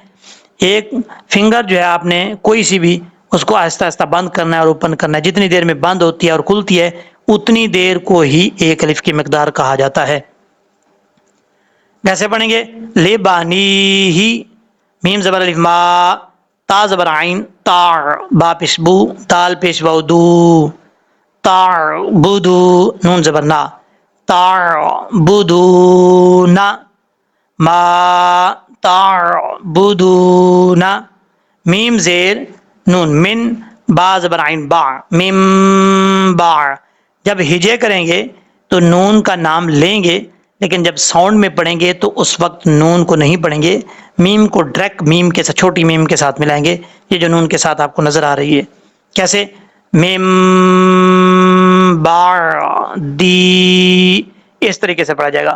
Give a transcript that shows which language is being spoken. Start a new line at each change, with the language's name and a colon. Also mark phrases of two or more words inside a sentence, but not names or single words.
Urdu: ایک فنگر جو ہے آپ نے کوئی سی بھی، اس کو آہستہ آہستہ بند کرنا ہے اور اوپن کرنا ہے، جتنی دیر میں بند ہوتی ہے اور کھلتی ہے اتنی دیر کو ہی ایک الف کی مقدار کہا جاتا ہے۔ کیسے پڑھیں گے؟ لے بانی ہی، میم زبر الف ما، تا زبر عین تا، با پیش بو، دال پیش واو دو، تا بدو، نون زبر نا، تا بدو نا، ما تا بدو نا، میم زیر نون من، با زبر عین با، میم با۔ جب ہجے کریں گے تو نون کا نام لیں گے، لیکن جب ساؤنڈ میں پڑھیں گے تو اس وقت نون کو نہیں پڑھیں گے، میم کو ڈائریکٹ میم کے ساتھ، چھوٹی میم کے ساتھ ملائیں گے، یہ جو نون کے ساتھ آپ کو نظر آ رہی ہے۔ کیسے؟ میم با دی، اس طریقے سے پڑھا جائے گا۔